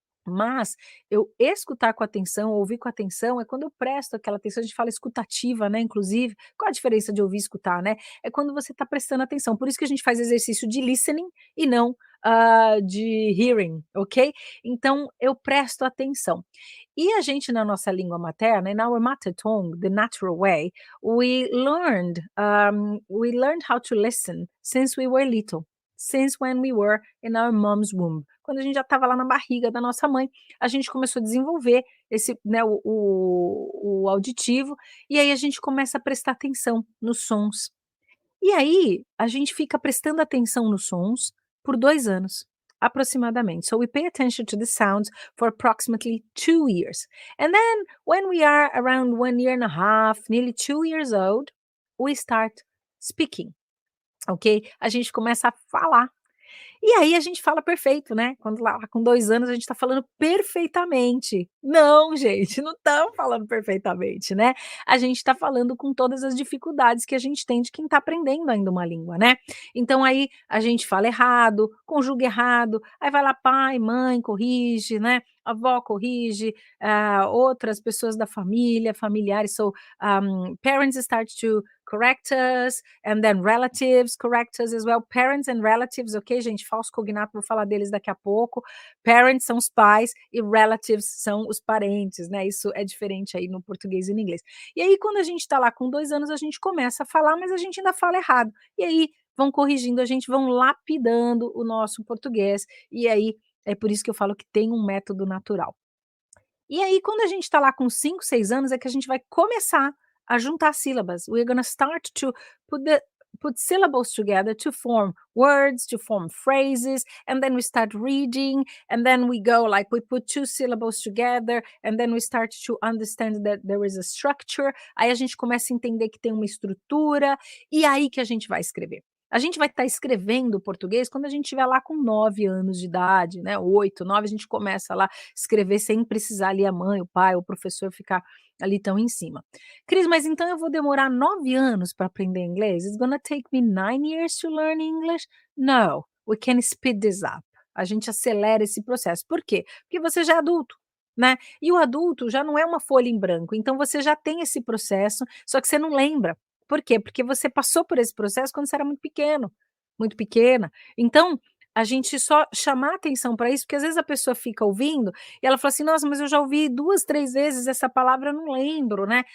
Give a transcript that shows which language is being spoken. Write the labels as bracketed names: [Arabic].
[Portuguese] Mas eu escutar com atenção, ouvir com atenção, é quando eu presto aquela atenção, a gente fala escutativa, né, inclusive. Qual a diferença de ouvir e escutar, né? É quando você está prestando atenção, por isso que a gente faz exercício de listening e não, de hearing, ok? Então eu presto atenção. E a gente na nossa língua materna, [English] in our mother tongue, the natural way, we learned how to listen since we were little, since when we were in our mom's womb. [Portuguese] Quando a gente já estava lá na barriga da nossa mãe, a gente começou a desenvolver esse, né, o auditivo, e aí a gente começa a prestar atenção nos sons. E aí, a gente fica prestando atenção nos sons por 2 anos, aproximadamente. [English] So we pay attention to the sounds for approximately 2 years. And then when we are around 1 year and a half, nearly 2 years old, we start speaking, ok? [Portuguese] A gente começa a falar. E aí a gente fala perfeito, né, quando lá com 2 anos a gente tá falando perfeitamente. Não gente, não estamos falando perfeitamente, né. A gente tá falando com todas as dificuldades que a gente tem de quem tá aprendendo ainda uma língua, né. Então aí a gente fala errado, conjuga errado, aí vai lá pai, mãe, corrige, né, avó corrige, outras pessoas da família, familiares, [English] so, parents start to correct us, and then relatives correct us as well. [Portuguese] Parents and relatives, ok, gente? Falso cognato, vou falar deles daqui a pouco. Parents são os pais e relatives são os parentes, né? Isso é diferente aí no português e no inglês. E aí, quando a gente está lá com 2 anos, a gente começa a falar, mas a gente ainda fala errado. E aí vão corrigindo a gente, vão lapidando o nosso português. E aí é por isso que eu falo que tem um método natural. E aí, quando a gente está lá com 5, 6 anos, é que a gente vai começar a juntar sílabas. [English] We're gonna start to put the put syllables together to form words, to form phrases, and then we start reading, and then we go like we put 2 syllables together, and then we start to understand that there is a structure. [Portuguese] Aí a gente começa a entender que tem uma estrutura, e aí que a gente vai escrever. A gente vai estar escrevendo português quando a gente estiver lá com 9 anos de idade, né, 8, 9, a gente começa lá escrever sem precisar ali a mãe, o pai, o professor ficar ali tão em cima. Cris, mas então eu vou demorar 9 anos para aprender inglês? [English] It's gonna take me 9 years to learn English? No, we can speed this up. [Portuguese] A gente acelera esse processo. Por quê? Porque você já é adulto, né? E o adulto já não é uma folha em branco, então você já tem esse processo, só que você não lembra. Por quê? Porque você passou por esse processo quando você era muito pequeno, muito pequena. Então, a gente só chamar atenção para isso, porque às vezes a pessoa fica ouvindo e ela fala assim: "Nossa, mas eu já ouvi 2, 3 vezes essa palavra, eu não lembro, né".